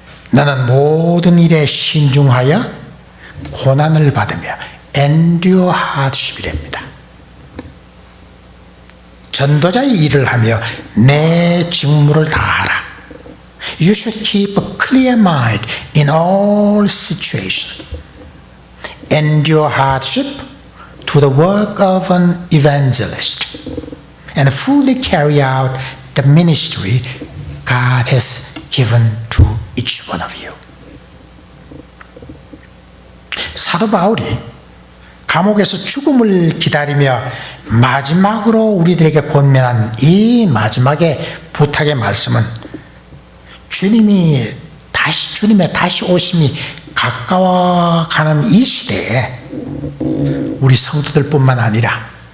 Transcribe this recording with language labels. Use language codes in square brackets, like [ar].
[ko] 너는 모든 일에 신중하여 고난을 받으며 [en] endure hardship [ko] 이랍니다. 전도자의 일을 하며 내 직무를 다하라. [en] You should keep a clear mind in all situations. Endure hardship to the work of an evangelist and fully carry out the ministry God has given to each one of you. [ko] 사도 바울이 감옥에서 죽음을 기다리며 마지막으로 우리들에게 권면한 이 마지막의 부탁의 말씀은 주님의 다시 오심이 가까워가는 이 시대에 우리 성도들뿐만 아니라